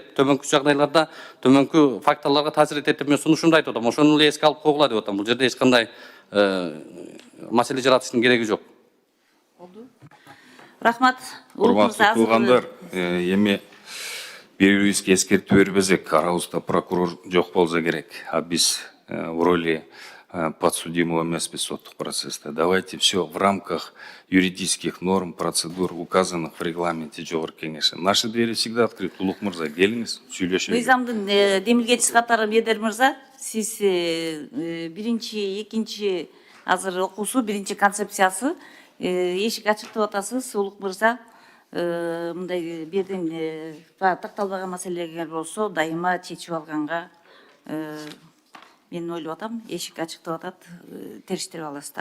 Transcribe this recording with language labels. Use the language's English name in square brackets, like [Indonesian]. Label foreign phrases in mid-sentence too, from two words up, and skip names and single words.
[Kyrgyz] Төмөнкү жагдайларда, төмөнкү факторлорго таасир этет деп мен сунушумду айтып атам. Ошону эле эске алып койгула деп атам. Бул жерде эч кандай маселе жаратыштын кереги жок. Рахмат. Урматтуу туугандар, эми бири-бирибизге эскертүү бербесек, арабызда прокурор жок болсо керек. А биз [Russian] в роли подсудимого [Kyrgyz] эмеспиз соттук процессте. [Russian] Давайте все в рамках юридических норм, процедур, указанных в регламенте Жогорку Кеңеши. Наши двери всегда открыты. [Kyrgyz] Улук мырза, келиңиз, сүйлөшөлү. Мыйзамдын демилгечиси катары Медер мырза, сиз биринчи, экинчи азыр окуусу, биринчи концепциясы эшик ачык деп атасыз, Улук мырза. Мындай бирден такталбаган маселеге болсо дайыма чечип алганга мен ойлоп атам, эшик ачык деп атат, териштирип аласыздар.